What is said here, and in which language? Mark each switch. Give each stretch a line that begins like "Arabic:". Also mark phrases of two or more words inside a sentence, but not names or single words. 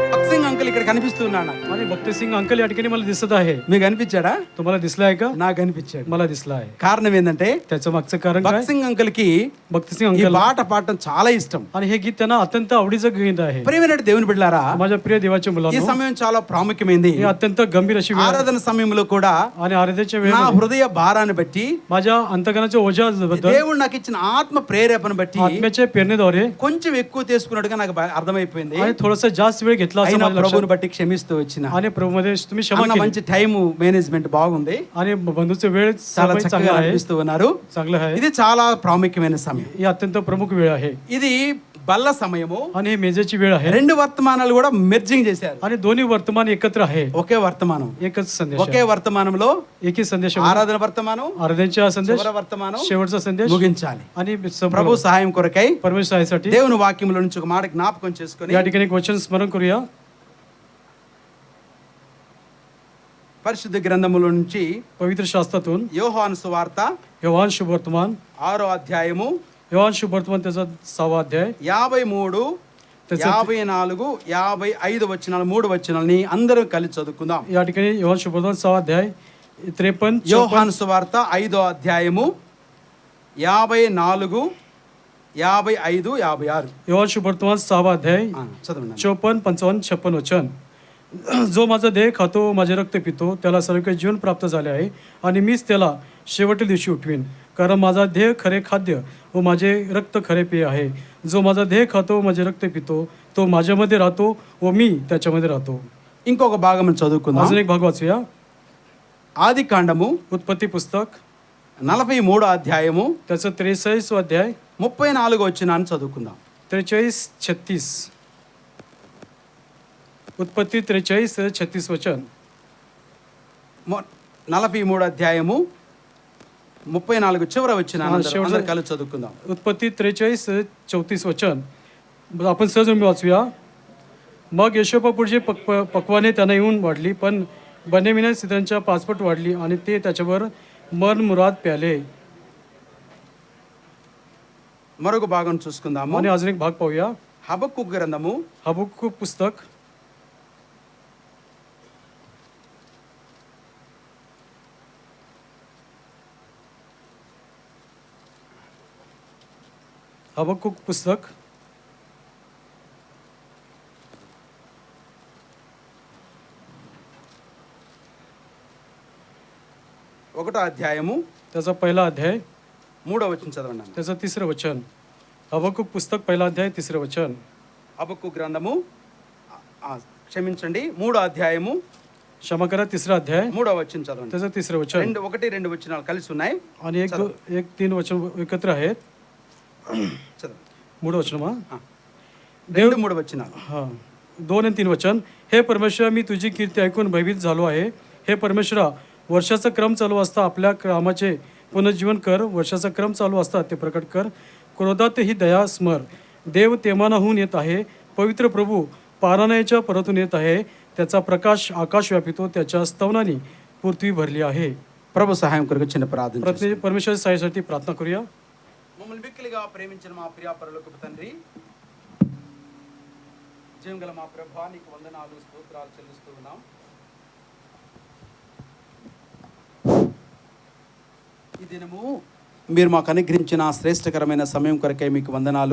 Telugu: సింగ్ అంకుల్ ఇక్కడ కనిపిస్తున్నాడు నాకు.
Marathi: आणि भक्तसिंग अंकल या ठिकाणी मला दिसत आहे.
Telugu: మీకు అనిపించాడా?
Marathi: तुम्हाला दिसला आहे का?
Telugu: నాకు అనిపించాడు.
Marathi: मला दिसला आहे.
Telugu: కారణం ఏంటంటే
Marathi: त्याचं मागचं कारण काय?
Telugu: భక్త్ సింగ్ అంకుల్ కి
Marathi: भक्तसिंग
Telugu: ఈ
Marathi: अंकल
Telugu: పాట పాడటం చాలా ఇష్టం.
Marathi: आणि हे गीत त्यांना अत्यंत आवडीचं गीत आहे.
Telugu: ప్రియమైన దేవుని బిడ్డలారా,
Marathi: माझ्या प्रिय देवाच्या
Telugu: ఈ
Marathi: मुलांनो,
Telugu: సమయం చాలా ప్రాముఖ్యమైనది.
Marathi: हे अत्यंत गंभीर अशी वेळ आहे.
Telugu: ఆరాధన సమయంలో కూడా
Marathi: आणि आराधनेच्या
Telugu: నా
Marathi: वेळेमध्ये
Telugu: హృదయ భారాన్ని బట్టి,
Marathi: माझ्या अंतकरणाच्या ओझ्याबद्दल,
Telugu: దేవుడు నాకు ఇచ్చిన ఆత్మ ప్రేరేపణ బట్టి
Marathi: आत्म्याच्या प्रेरणेद्वारे
Telugu: కొంచెం ఎక్కువ తీసుకున్నట్టుగా నాకు అర్థమైపోయింది.
Marathi: आणि थोडंसं जास्त वेळ घेतला असं
Telugu: అయినా
Marathi: माझ्या लक्षात.
Telugu: ప్రభువుని బట్టి క్షమిస్తూ వచ్చిన.
Marathi: आणि प्रभूमध्ये तुम्ही क्षमा
Telugu: అన్న
Marathi: केली
Telugu: మంచి
English: time management
Telugu: బాగుంది,
Marathi: आणि बंधूचे वेळ
Telugu: చాలా
Marathi: चांगला
Telugu: చక్కగా
Marathi: आहे,
Telugu: అనిపిస్తూ ఉన్నారు.
Marathi: चांगलं आहे.
Telugu: ఇది చాలా ప్రాముఖ్యమైన సమయం.
Marathi: ही अत्यंत प्रमुख वेळ आहे
Telugu: ఇది బల్ల సమయము.
Marathi: आणि हे मेजेची वेळ आहे.
Telugu: రెండు వర్తమానాలు కూడా మెర్జింగ్ చేశారు.
Marathi: आणि दोन्ही वर्तमान एकत्र आहे.
Telugu: ఒకే వర్తమానం,
Marathi: एकच संदेश
Telugu: ఒకే
Marathi: आहे.
Telugu: వర్తమానంలో
Marathi: एकही संदेश आहे.
Telugu: ఆరాధన వర్తమానం,
Marathi: आराधनेचा संदेश,
Telugu: చివరి వర్తమానం
Marathi: शेवटचा संदेश
Telugu: ముగించాలి.
Marathi: आणि
Telugu: ప్రభు సహాయం కొరకై
Marathi: परमेश्वर आहेसाठी
Telugu: దేవుని వాక్యంలో నుంచి ఒక మాట జ్ఞాపకం చేసుకొని
Marathi: या ठिकाणी एक वचन स्मरण करूया.
Telugu: పరిశుద్ధ గ్రంథములో నుంచి
Marathi: पवित्र शास्त्रातून
Telugu: యోహాను సువార్త
Marathi: योहान शुभवर्तमान,
Telugu: 6వ అధ్యాయము
Marathi: योहान शुभवर्तमान त्याचा 6वा अध्याय
Telugu: 53, 54, 55 వచనాలు, 3 వచనాలని అందరం కలిసి చదువుకుందాం.
Marathi: या ठिकाणी योहान शुभवर्तमान 6वा अध्याय 53,
Telugu: యోహాను సువార్త 5వ అధ్యాయము 54, 55, 56.
Marathi: योहान शुभवर्तमान 6वा अध्याय
Telugu: చదవండి.
Marathi: 54, 55, 56 वचन. जो माझा देह खातो, माझे रक्त पितो, त्याला सर्व काही जीवन प्राप्त झाले आहे आणि मीच त्याला शेवटच्या दिवशी उठवीन. कारण माझा देह खरे खाद्य व माझे रक्त खरे पेय आहे. जो माझा देह खातो, माझे रक्त पितो, तो माझ्यामध्ये राहतो व मी त्याच्यामध्ये राहतो.
Telugu: ఇంకొక భాగం చదువుకుందాం.
Marathi: अजून एक भाग वाचूया.
Telugu: ఆది కాండము
Marathi: उत्पत्ती पुस्तक
Telugu: 43వ అధ్యాయము
Marathi: त्याचं 43 अध्याय
Telugu: 34 వచనాన్ని చదువుకుందాం.
Marathi: 43, 36. उत्पत्ती 43, 36 वचन.
Telugu: 43 అధ్యాయము 34 చివర వచ్చిన
Marathi: शेवटचं-
Telugu: అందరం కలిసి చదువుకుందాం.
Marathi: उत्पत्ती 43, 34 वचन. आपण सहज वाचूया. मग यशोपापुढची पक्वाने त्यांना येऊन वाढली, पण बन्यामीन सिद्धांच्या 5 पट वाढली आणि ते त्याच्यावर मनमुराद प्याले.
Telugu: మరొక భాగం చూసుకుందాము.
Marathi: आणि अजून एक भाग पाहूया.
Telugu: హబక్కు గ్రంథము
Marathi: हबक्कूक पुस्तक हबक्कूक पुस्तक
Telugu: 1వ అధ్యాయము
Marathi: त्याचा पहिला अध्याय
Telugu: 3వ వచనం చదవండి.
Marathi: त्याचं 3रं वचन. हबक्कूक पुस्तक पहिला अध्याय 3रं वचन.
Telugu: హబక్కు గ్రంథము క్షమించండి 3వ అధ్యాయము
Marathi: क्षमा करा 3रा अध्याय
Telugu: 3వ వచనం చదవండి.
Marathi: त्याचं 3रं वचन.
Telugu: 1, 2 వచనాలు కలిసి ఉన్నాయి.
Marathi: आणि 1-3 वचन एकत्र आहेत.
Telugu: చదవండి.
Marathi: 3 वचन मा
Telugu: 2, 3 వచనాలు.
Marathi: हां 2 आणि 3 वचन. हे परमेश्वरा, मी तुझी कीर्ती ऐकून भयभीत झालो आहे. हे परमेश्वरा, वर्षाचा क्रम चालू असता आपल्या कामाचे पुनर्जीवन कर. वर्षाचा क्रम चालू असता ते प्रकट कर. क्रोधात ही दया स्मर. देव तेमानाहून येत आहे. पवित्र प्रभू पारानायाच्या परतून येत आहे. त्याचा प्रकाश आकाश व्यापितो. त्याच्या स्तवनाने पृथ्वी भरली आहे.
Telugu: ప్రభు సహాయం కొరకు చిన్న ప్రార్థన చేస్తాం.
Marathi: परमेश्वर साईसाठी प्रार्थना करूया.
Telugu: మమ్మల్ని మిక్కిలిగా ప్రేమించిన మా ప్రియ పరలోకపు తండ్రి, జీవంగల మా ప్రభువా, నీకు వందనాలు స్తోత్రాలు చెల్లిస్తూ ఉన్నాం. ఈ దినము మీరు మాకు అనుగ్రహించిన శ్రేష్టకరమైన సమయం కొరకై మీకు వందనాలు.